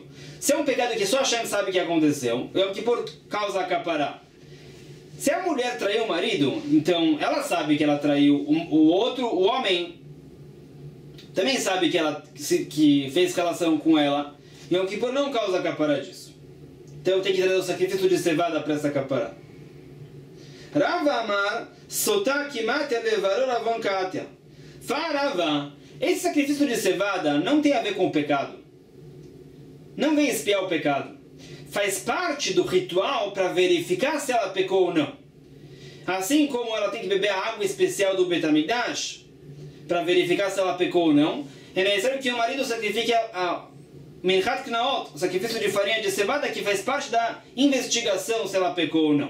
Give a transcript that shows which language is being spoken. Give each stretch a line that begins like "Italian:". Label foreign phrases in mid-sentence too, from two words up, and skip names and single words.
Portuguese: Se é um pecado que só Hashem sabe que aconteceu, Yom Kippur causa capará. Se a mulher traiu o marido, então ela sabe que ela traiu o homem também sabe que fez relação com ela. Yom Kippur não causa capará disso. Então tem que trazer o sacrifício de cevada para essa capará. Rava Amar, Sotá Kimat Levaror Avon Katia. Farava, esse sacrifício de cevada não tem a ver com o pecado. Não vem espiar o pecado. Faz parte do ritual para verificar se ela pecou ou não. Assim como ela tem que beber a água especial do Bet HaMikdash para verificar se ela pecou ou não, é necessário que o marido sacrifique a
Hebrew: מנחת קנאות,
Portuguese: o sacrifício de farinha de cevada, que faz parte da investigação se ela pecou ou não.